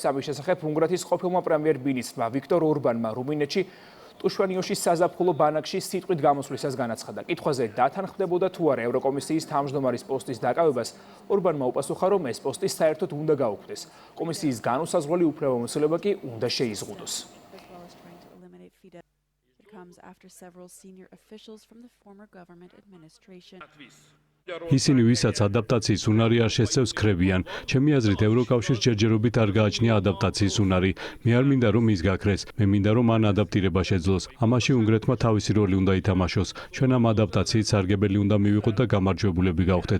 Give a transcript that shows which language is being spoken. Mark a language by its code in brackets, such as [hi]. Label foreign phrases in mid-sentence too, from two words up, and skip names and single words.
[ka] ამის შესახებ უნგრეთის ყოფილმა პრემიერ-მინისტრმა ვიქტორ ორბანმა რუმინეთში ტუშვანიოშის საზაფხულო ბანაკში სიტყვით გამოსვლისას განაცხადა. კითხვაზე დათანხმდებოდა თუ არა ევროკომისიის თავმჯდომარის პოსტის დაკავებას, ორბანმა უპასუხა, რომ ეს პოსტი საერთოდ უნდა გაუქმდეს. კომისიის განუსაზღვრელი უფლებამოსილება კი უნდა შეიზღუდოს. [en] comes after several senior officials from the former government administration. [ka] ისინი, ვისაც ადაპტაციის უნარი არ შესწევს, ქრებიან. ჩემი აზრით, ევროკავშირს ჯერჯერობით არ გააჩნია ადაპტაციის უნარი. მე არ მინდა, რომ ის გაქრეს. მე მინდა, რომ მან ადაპტირება შეძლოს. ამაში უნგრეთმა თავისი როლი უნდა ითამაშოს. ჩვენ ამ ადაპტაციით სარგებელი უნდა მივიღოთ და გამარჯვებულები გავხდეთ.